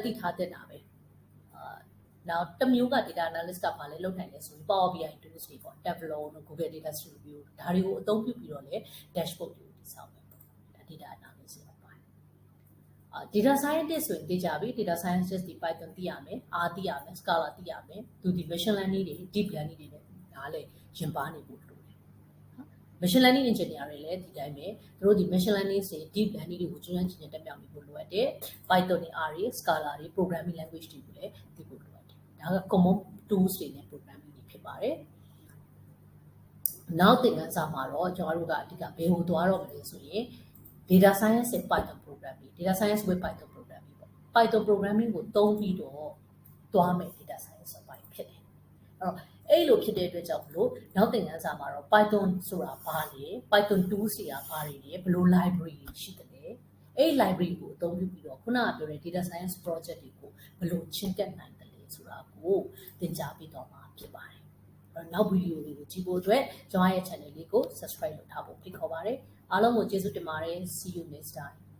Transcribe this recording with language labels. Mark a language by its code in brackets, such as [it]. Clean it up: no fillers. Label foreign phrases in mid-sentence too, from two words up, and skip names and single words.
[my] ည်ထားတဲ့တာပဲနောက်တစ်မျိုးက [en] data analyst [my] ကဘာလဲလုပ်နိုင်လဲဆိုရင် [en] Power BI tools [my] တွေပေါ့ Tableau တို့ Google Data Studio ဒါတွေကိုအသုံးပြုပြီးတော့ လည်း dashboard တွေကိုတည်ဆောက်မယ်ပေါ့ဒါ [en] data analyst [my] ရပါတယ် [en] data scientist [my] ဆိုရင်သိကြပြီ [en] data scientist [my] ဒီ Python သိရမယ် R သိရမယ် Scala သိရမယ်သူဒီ [en] machine learning [my] တွေ [en] deep learning [my] တွေနဲ့ဒါလည်းရင်ပါနေဖို့လိုတယ် [en] machine learning engineer [my] တွေလည်းဒီတိုင်းပဲသူတို့ဒီ [en] machine learning [my] တွေ [en] deep learning [my] တွေကိုကျွမ်းကျင်တဲ့တက်မြောက်နေဖို့လိုအပ်တယ် Python တွေ R တွေ Scala တွေ [en] programming language [my] တွေကိုလည်းသိဖို့လိုအပ်တယ်ဒါက [en] common tools [my] တွေနဲ့ programming တွေဖြစ်ပါတယ် နောက်သင်ခန်းစာမှာတော့ကျွန်တော်တို့ကအဓိကဘယ်ကိုသွားတော့မလဲဆိုရင် [en] data science [my] နဲ့ [en] Python programming data science with Python programming [my] ပေါ့ Python programming ကိုသုံးပြီးတော့သွားမယ် [en] data science [my] ဆိုပိုင်းဖြစ်တယ်အဲ့တော့အဲ့လိုဖြစ်တဲ့အတွက်ကြောင့်မလို့နောက်သင်ခန်းစာမှာတော့ Python ဆိုတာဘာလဲ [en] Python tools [my] တွေကဘာတွေလဲဘယ်လို library တွေရှိတယ်လဲအဲ့ library ကိုအသုံးပြုပြီးတော့ခုနကပြောတဲ့ [en] data science project [my] တွေကိုဘယ်လိုချဉ်းကပ်နိုင်တယ်လဲဆိုတာကိုသင်ကြားပေးတော့မှာဖြစ်ပါတယ်နောက်ဗီဒီယိုတွေကိုကြည့်ဖို့အတွက်ကျွန်တော်ရဲ့ channel လေးကို subscribe လုပ်ထားဖို့ဖိတ်ခေါ်ပါတယ်အားလုံးကိုကျေးဇူးတင်ပါတယ် [en] see you next time